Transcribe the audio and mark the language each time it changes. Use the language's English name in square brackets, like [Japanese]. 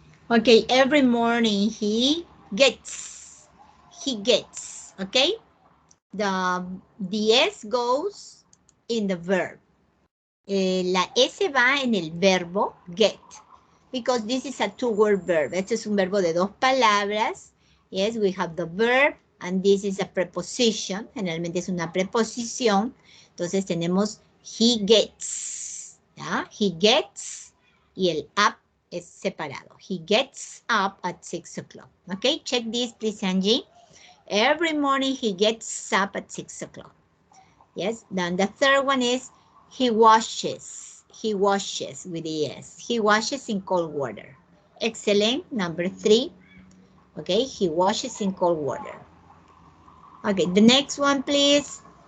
[English] Okay, every morning he gets. He gets, okay? The S goes in the verb. La S va en el verbo get. Because this is a two-word verb. [Spanish] Este es un verbo de dos palabras. [English] Yes, we have the verb and this is a preposition. [Spanish] Generalmente es una preposición. Entonces tenemos he gets. ¿Ya? He gets y el up es separado. [English] He gets up at 6 o'clock. Okay, check this please, Angie. Every morning he gets up at 6 o'clock. Yes, then the third one is he washes. He washes with the S. He washes in cold water. Excellent. Number 3. Okay, he washes in cold water. Okay, the next one, please.